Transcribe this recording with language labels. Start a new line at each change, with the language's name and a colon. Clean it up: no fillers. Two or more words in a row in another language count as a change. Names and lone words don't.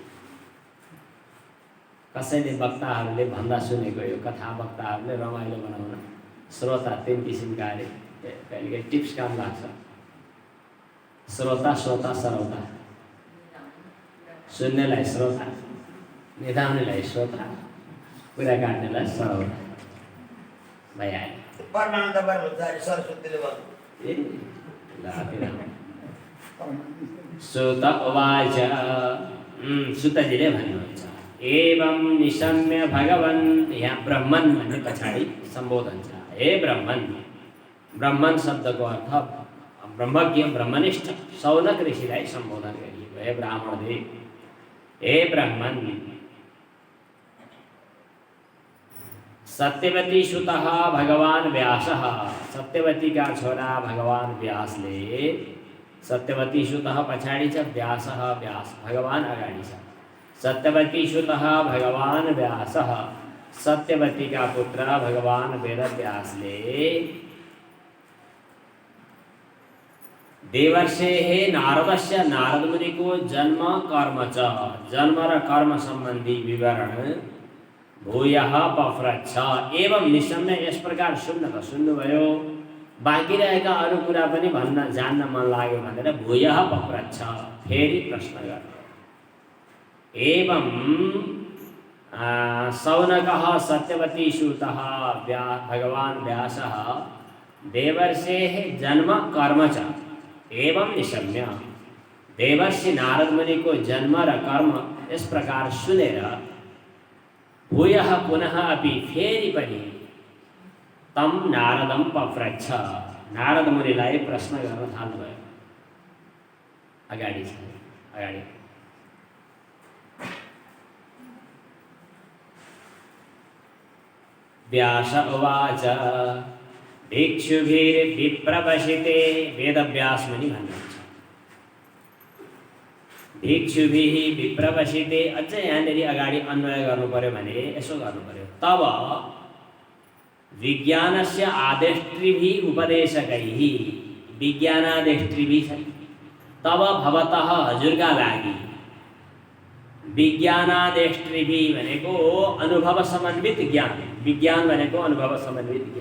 Nepali: कसैले वक्ताहरूले भन्दा सुनेको यो कथा वक्ताहरूले रमाइलो बनाउन श्रोता तीन किसिमका अरे कहिलेकाहीँ टिप्स काम लाग्छ। श्रोता श्रोता सरौता, सुन्नेलाई श्रोता, निधाउनेलाई श्रोता, कुरा काट्नेलाई सरौता भइहाल्यो।
Sanskrit: सुत उवाच,
Nepali: सुतजीले भन्नुहुन्छ
Sanskrit: एवं निशम्य भगवन्,
Nepali: यहाँ ब्रह्मन् भन्ने पछाडि सम्बोधन छ। हे ब्रह्मन्, ब्रह्मन् शब्दको अर्थ ब्रह्मज्ञ ब्रह्मनिष्ठ शौनक ऋषिलाई सम्बोधन गरिएको।
Sanskrit: हे ब्राह्मणदेव, हे ब्रह्मन्, सत्यवती सुतः भगवान व्यासः,
Nepali: सत्यवती का छोरा भगवान व्यासले,
Sanskrit: सत्यवती सुतः
Nepali: पछाडि छ, व्यासः व्यास भगवान अगाडि छ।
Sanskrit: सत्यवती सुतः भगवान व्यासः,
Nepali: सत्यवती का पुत्र भगवान वेदव्यासले
Sanskrit: देवर्षेः नारदस्य,
Nepali: नारद मुनिको
Sanskrit: जन्म कर्म च,
Nepali: जन्म र कर्म सम्बन्धी विवरण
Sanskrit: भूयः पप्रच्छ। एवं निशम्य,
Nepali: यस प्रकार सुन्न त सुन्नुभयो, बाँकी रहेका अरू कुरा पनि भन्न जान्न मन लाग्यो भनेर
Sanskrit: भूयः पप्रच्छ,
Nepali: फेरि प्रश्न गर्छ।
Sanskrit: एवं शौनकः सत्यवती सुतः भगवान व्यासः देवर्षेः जन्म कर्म च एवं निशम्य,
Nepali: देवर्षि नारद मुनि को जन्म र कर्म
Hindi: इस प्रकार
Nepali: सुनेर
Sanskrit: भूयः पुनः अपि
Nepali: फेरि पनि
Sanskrit: तम नारदम पप्रच्छ,
Nepali: नारद मुनिलाई प्रश्न गर्न थाल्नुभयो। अगाडि छ, अगाडि
Sanskrit: व्यास उवाच भिक्षुभिर्विप्रवशिते,
Nepali: वेदव्यास मुनि भन्नुहुन्छ
Sanskrit: भिक्षुभिः विप्रवशिते।
Nepali: अझ यहाँनिर अगाडि अन्वय गर्नु पर्यो भने यसो गर्नु पर्यो,
Sanskrit: तब विज्ञानस्य आदेष्ट्रिभिः उपदेशकैः,
Nepali: विज्ञानादेष्ट्रिभिः छन्, तब भवतः हजुरका लागि, विज्ञानादेष्ट्रिभिः भनेको अनुभव समन्वित ज्ञान, विज्ञान भनेको अनुभव समन्वित ज्ञान।